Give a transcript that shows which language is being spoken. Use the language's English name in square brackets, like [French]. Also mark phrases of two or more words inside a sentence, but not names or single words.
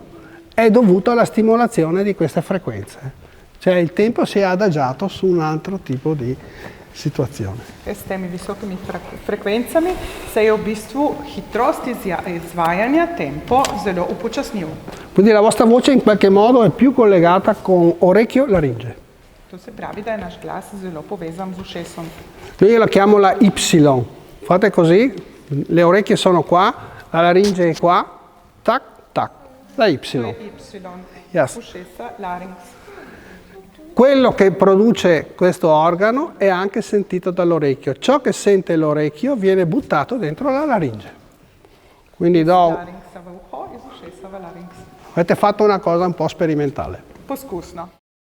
[Italian] È dovuto alla stimolazione di queste frequenze. Cioè il tempo si è adagiato su un altro tipo di situazione. [Slovenian] S temi visokimi frekvencami se je v bistvu hitrost izvajanja, tempo, zelo upočasnil. [Italian] Quindi la vostra voce in qualche modo è più collegata con orecchio-laringe. [Slovenian] To se pravi, da je naš glas zelo povezan z ušesom. [Italian] Io la chiamo la Y. Fate così, le orecchie sono qua, la laringe è qua, tac, tac, la Y. [Slovenian] To je Y, Yes. ušesa, larynx. [Italian] Quello che produce questo organo è anche sentito dall'orecchio. Ciò che sente l'orecchio viene buttato dentro la laringe. Quindi do... [Slovenian] Larynxa v uho, iz ušesa v larynx. [Italian] Avete fatto una cosa un po' sperimentale. [Slovenian] Poskusno.